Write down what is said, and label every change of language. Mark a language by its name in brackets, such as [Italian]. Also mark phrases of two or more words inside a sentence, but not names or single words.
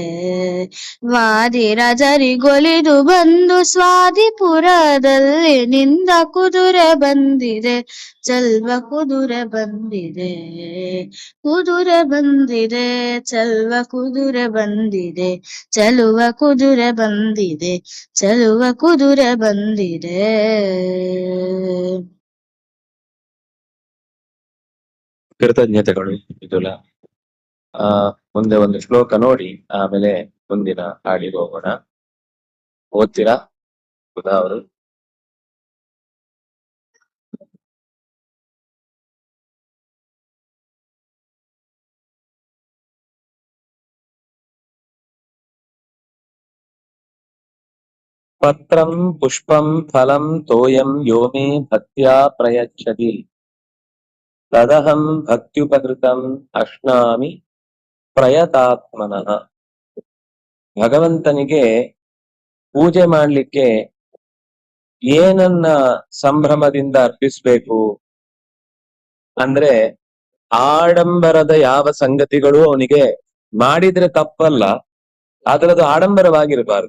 [Kannada] ವಾದಿರಾಜರಿಗೊಲಿದು ಬಂದು ಸ್ವಾದಿಪುರದಲ್ಲಿ ನಿಂದ ಕುದುರೆ ಬಂದಿದೆ, ಚಲ್ವ ಕುದುರೆ ಬಂದಿದೆ, ಕುದುರೆ ಬಂದಿದೆ, ಚಲ್ವ ಕುದುರೆ ಬಂದಿದೆ, ಚಲುವ ಕುದುರೆ ಬಂದಿದೆ, ಚಲುವ ಕುದುರೆ ಬಂದಿದೆ. ಕೃತಜ್ಞತೆಗಳು ಮಿಥುಲ. ಮುಂದೆ ಒಂದು ಶ್ಲೋಕ ನೋಡಿ ಆಮೇಲೆ ಮುಂದಿನ ಹಾಡಿಗೆ ಹೋಗೋಣ. ಓದ್ತೀರಾ ಸುಧಾ ಅವರು? [Sanskrit] ಪತ್ರಂ ಪುಷ್ಪಂ ಫಲಂ ತೋಯಂ ಯೋ ಮೇ ಭಕ್ತ್ಯಾ ಪ್ರಯಚ್ಛತಿ ತದಹಂ ಭಕ್ತ್ಯುಪಕೃತಂ ಅಶ್ನಾಮಿ ಪ್ರಯತಾತ್ಮನಃ. [Kannada] ಭಗವಂತನಿಗೆ ಪೂಜೆ ಮಾಡ್ಲಿಕ್ಕೆ ಏನನ್ನ ಸಂಭ್ರಮದಿಂದ ಅರ್ಪಿಸ್ಬೇಕು ಅಂದ್ರೆ, ಆಡಂಬರದ ಯಾವ ಸಂಗತಿಗಳು ಅವನಿಗೆ ಮಾಡಿದ್ರೆ ತಪ್ಪಲ್ಲ, ಆದ್ರೆ ಅದು ಆಡಂಬರವಾಗಿರಬಾರದು.